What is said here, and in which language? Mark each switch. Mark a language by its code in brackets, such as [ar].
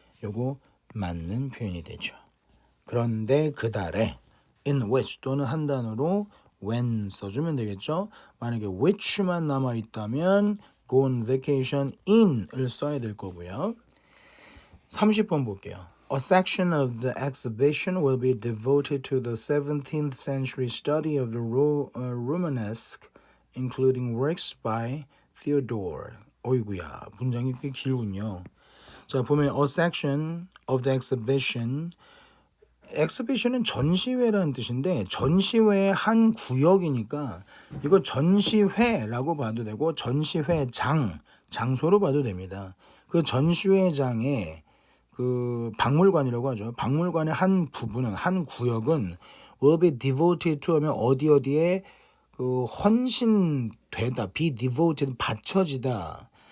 [ko] 요거 맞는 표현이 되죠. 그런데 그 달에 [en] in which [ko] 또는 한 단어로 when 써주면 되겠죠. 만약에 which만 남아있다면 [en] go on vacation in [ko] 을 써야 될 거고요. 30번 볼게요. [en] A section of the exhibition will be devoted to the 17th century study of the Romanesque, including works by Theodore. [ko] 어이구야, 문장이 꽤 길군요. 자, 보면 [en] a section of the exhibition. [ko] exhibition은 전시회라는 뜻인데 전시회의 한 구역이니까 이거 전시회라고 봐도 되고 전시회장, 장소로 봐도 됩니다. 그 전시회장에 그 박물관이라고 하죠. 박물관의 한 부분은 한 구역은 [en] will be devoted to [ko] 하면 어디에 그 헌신되다, [en] be devoted [ko] 바쳐지다.